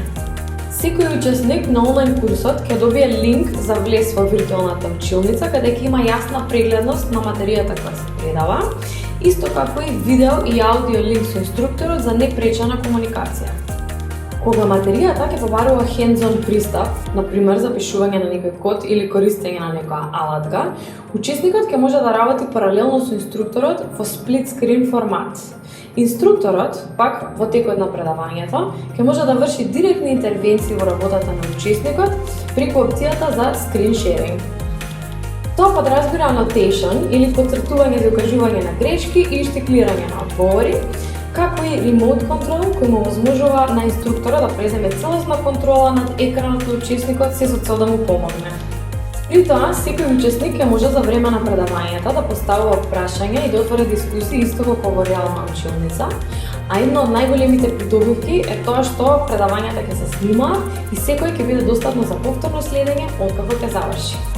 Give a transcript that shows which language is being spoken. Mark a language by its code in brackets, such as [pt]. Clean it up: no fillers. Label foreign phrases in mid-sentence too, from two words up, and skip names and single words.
[mk] Секој учесник на онлайн курсот ќе добие линк за влез во виртуелната училница, каде ќе има јасна прегледност на материјата која се предава, исто како и видео и аудио линк со инструкторот за непречана комуникација. Кога материјата ќе побарува hands-on пристап, например запишување на некој код или користење на некоја алатка, учесникот ќе може да работи паралелно со инструкторот во [en] split screen [mk] формат. Инструкторот, пак во текот на предавањето, ќе може да врши директни интервенции во работата на учесникот преку опцијата за [en] screen sharing. [mk] Тоа подразбира annotation или потцртување за укажување на грешки и штиклирање на одговори, како и [en] remote control [mk] кој му овозможува на инструктора да преземе целосна контрола над екранот на учесникот се со цел да му помогне. При тоа, секој учесник ќе може за време на предавањата да поставува прашања и да отвори дискусии исто како во реална училница, а една од најголемите придобивки е тоа што предавањата ќе се снимаат и секој ќе биде достапно за повторно следење откако ќе заврши.